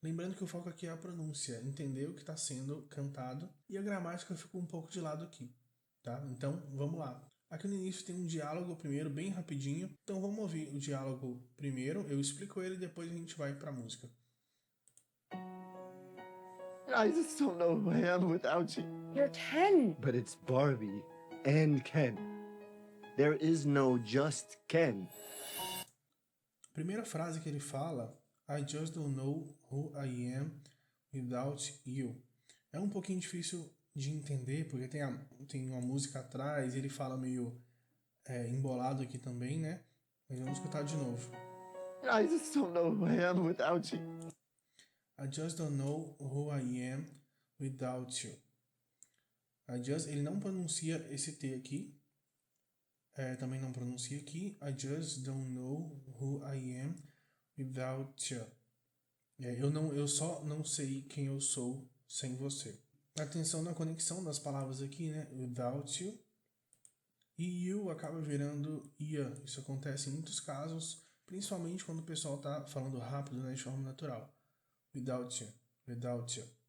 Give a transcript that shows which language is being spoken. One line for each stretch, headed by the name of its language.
Portuguese: Lembrando que o foco aqui é a pronúncia, entender o que está sendo cantado e a gramática fica um pouco de lado aqui, tá? Então, vamos lá. Aqui no início tem um diálogo primeiro, bem rapidinho. Então vamos ouvir o diálogo primeiro, eu explico ele e depois a gente vai para a música.
English: I just don't know who I am without you. You're Ken. But it's Barbie and Ken. There is no just Ken.
Portuguese: Primeira frase que ele fala,
English: I just don't know who I am without you.
Portuguese: É um pouquinho difícil de entender, porque tem uma música atrás, ele fala meio embolado aqui também, né? Mas vamos escutar de novo.
English: I just don't know who I am without you. I just don't know who I am without you.
Portuguese: Ele não pronuncia esse T aqui. Também não pronuncia aqui.
English: I just don't know who I am without you.
Portuguese: Eu só não sei quem eu sou sem você. Atenção na conexão das palavras aqui, né?
English: Without you.
Portuguese: E you acaba virando ia. Isso acontece em muitos casos, principalmente quando o pessoal está falando rápido, né, de forma natural.
English: Without you. Without you.